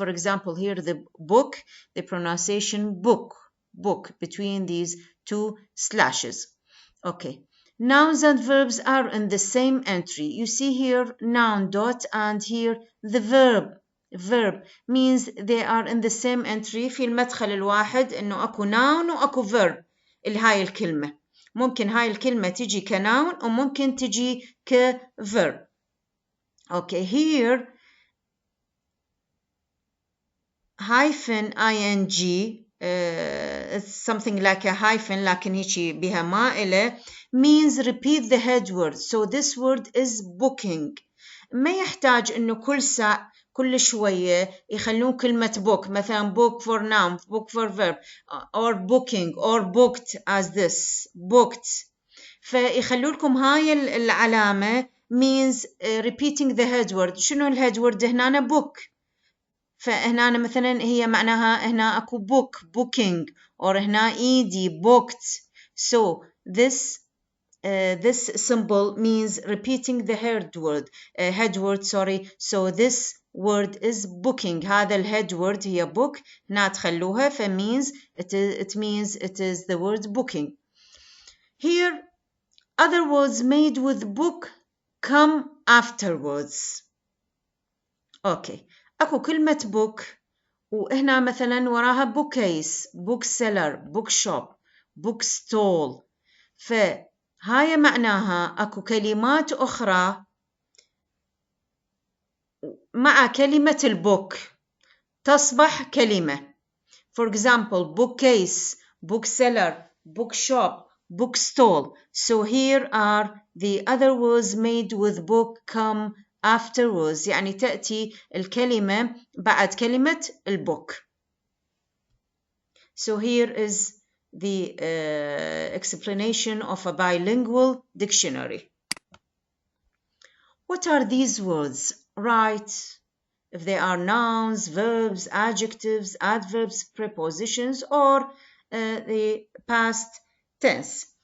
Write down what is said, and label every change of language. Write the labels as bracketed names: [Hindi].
[English] For example, here the book, the pronunciation book, book between these two slashes. Okay. Nouns and verbs are in the same entry. You see here noun dot and here the verb. Verb means they are in the same entry. [Arabic] في المدخل الواحد إنه أكو noun وأكو verb هاي الكلمة. ممكن هاي الكلمة تجي كnoun وممكن تجي كverb. [English] Okay, here hyphen ing it's something like a hyphen [Arabic] لكن هيجي بها مائلة [English] means repeat the head word. So this word is booking. [Arabic] ما يحتاج إنه كل شوية يخلون كلمة [English] book مثلا book for noun, book for verb or booking or booked as this booked. [Arabic] فيخلوا لكم هاي العلامة [English] means repeating the head word. [Arabic] شنو الهيد وورد هنا book. فهنا مثلا هي معناها هنا أكو book booking or هنا إيدي booked. [English] So this symbol means repeating the head word, sorry. So this word is booking. هذا الhead word هي book. [Arabic] هنا تخلوها [English] means it means it is the word booking. Here other words made with book come afterwards. Okay. [Arabic] أكو كلمة book وهنا مثلا وراها bookcase, bookseller, bookshop, bookstall. فهاي معناها أكو كلمات أخرى مع كلمة البوك تصبح كلمة. [English] For example, bookcase, bookseller, bookshop, bookstall. So here are the other words made with book come afterwards. [Arabic] يعني تأتي الكلمة بعد كلمة البوك. [English] So here is the explanation of a bilingual dictionary. What are these words? Write if they are nouns, verbs, adjectives, adverbs, prepositions, or the past tense.